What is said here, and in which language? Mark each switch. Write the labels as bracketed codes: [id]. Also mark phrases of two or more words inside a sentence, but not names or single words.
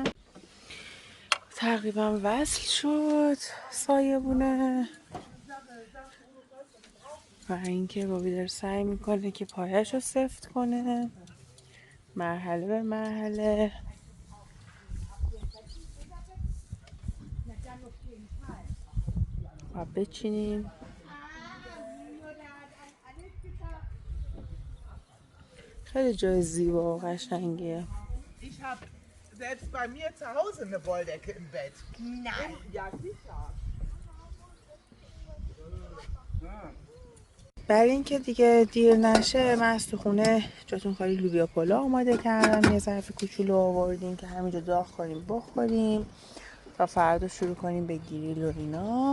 [fa] تقریبا وصل شد سایبونه و اینکه بابی داره سعی میکنه که پایش رو سفت کنه مرحله به مرحله. و بچینیم. خیلی جای زیبا و قشنگیه. [de] Ich habe selbst bei mir zu Hause eine Wolldecke im Bett. Nein. Ja, sicher. [fa] برای اینکه دیگه دیر نشه من از تو خونه جاتون خالی لوبیا پلو آماده کردم. یه ظرف کوچولو آوردیم که همینجا داغ کنیم بخوریم تا فردا شروع کنیم به گریل و اینا.